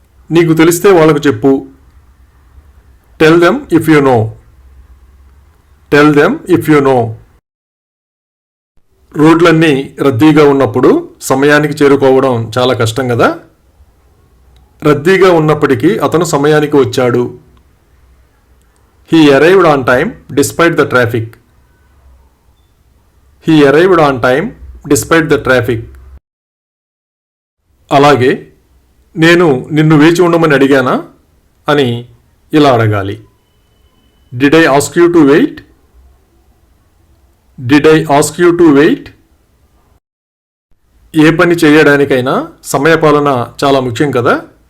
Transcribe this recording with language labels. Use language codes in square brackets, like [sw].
[te] నీకు తెలిస్తే వాళ్ళకు చెప్పు. [en] Tell them if you know. Tell them if you know. [te] రోడ్లన్నీ రద్దీగా ఉన్నప్పుడు సమయానికి చేరుకోవడం చాలా కష్టం కదా. రద్దీగా ఉన్నప్పటికీ అతను సమయానికి వచ్చాడు. [en] He arrived on time despite the traffic. He arrived on time despite the traffic. [te] అలాగే నేను నిన్ను వేచి ఉండమని అడిగానా అని ఇలా అడగాలి. [en] Did I ask you to wait? Did I ask you to wait? [te] ఏ పని చేయడానికైనా సమయపాలన చాలా ముఖ్యం కదా.